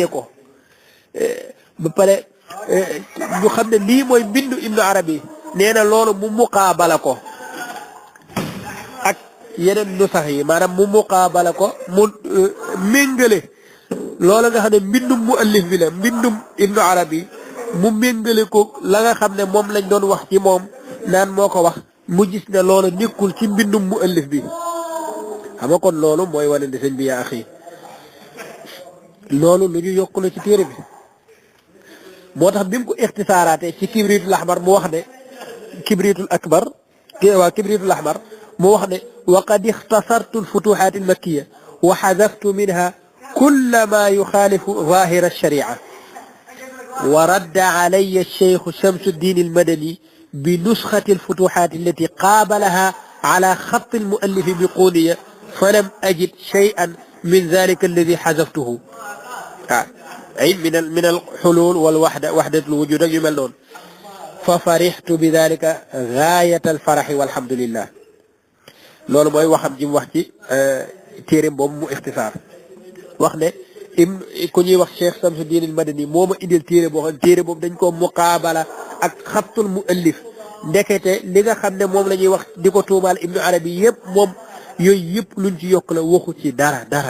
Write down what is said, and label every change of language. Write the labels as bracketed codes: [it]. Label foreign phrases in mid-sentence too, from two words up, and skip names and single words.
[wo] ko ba pare ñu xam ne lii mooy mbindu ibnu arabi nee na loolu mu muqaabala ko ak yeneen nusax yi maanaam mu muqaabala ko mu méngale loolu nga xam ne mbindum muallif bi la mbindum ibnu arabi mu méngale ko la nga xam ne moom lañ doon wax ci moom naan moo ko wax mu gis ne loolu nekkul ci mbindum muallif bi xam nga kon loolu mooy wane ne sëñ bi yaa axi loolu lu ñu yokk la ci téere bi moo tax bi mu ko ixtisaaraatee ci [ar] الكبريت الأحمر [wo] mu wax ne [ar] الكبريت الأكبر [wo] waa [ar] الكبريت الأحمر [wo] mu wax ne [ar] وقد اختصرت الفتوحات المكية وحذفت منها كل ما يخالف ظاهر الشريعة ورد علي الشيخ شمس الدين المدني بنسخة الفتوحات التي قابلها على خط المؤلف بقونية فلم أجد شيئا من ذلك الذي حذفته أي من الحلول والوحدة وحدة الوجود يملون ففرحت بذلك غاية الفرح والحمد لله [wo] loolu mooy waxam jim wax ci téere boobu mu ixtisaar wax ne ku ñuy wax Cheikh Samsuddin al-Madani moo ma indil téere boo xam téere boobu dañ ko muqaabala ak [ar] خط المؤلف [wo] ndekete li nga xam ne moom la ñuy wax di ko tuumaal ibnu arabi yëpp moom yooyu yëpp luñ ci yokk la waxu ci dara